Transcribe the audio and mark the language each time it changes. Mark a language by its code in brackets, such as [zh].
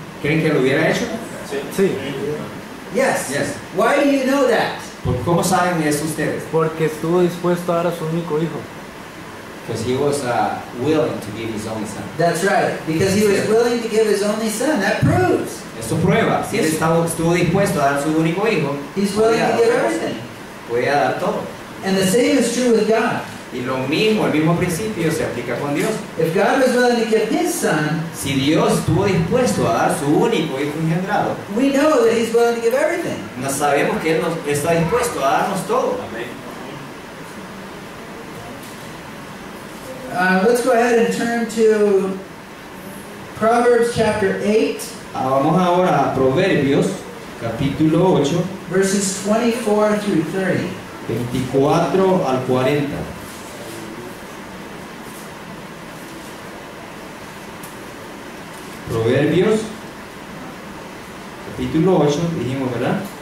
[es] ¿Creen que lo hubiera hecho? Sí, [en] Yes. Yes. Why do you know that? [es] ¿Cómo saben eso ustedes? porque estuvo dispuesto a dar a su único hijo. [en] Because he was willing to give his only son. That's right. Because he was willing to give his only son. That proves [es] Esto prueba, si él estuvo dispuesto a dar su único hijo, [en] he's willing to give everything. [es] podía dar todo. [en] And the same is true with God. [es] Y lo mismo, el mismo principio se aplica con Dios. [en] If God was willing to give his son, [es] Si Dios estuvo dispuesto a dar su único hijo engendrado, [en] we know that he's willing to give everything. [es] nos sabemos que Él está dispuesto a darnos todo. [en] Let's go ahead and turn to Proverbs chapter 8, [es] Vamos ahora a Proverbios, capítulo 8, [en] verses 24 through 30. [es] 24 al 40. Proverbios, capítulo 8, dijimos, ¿verdad?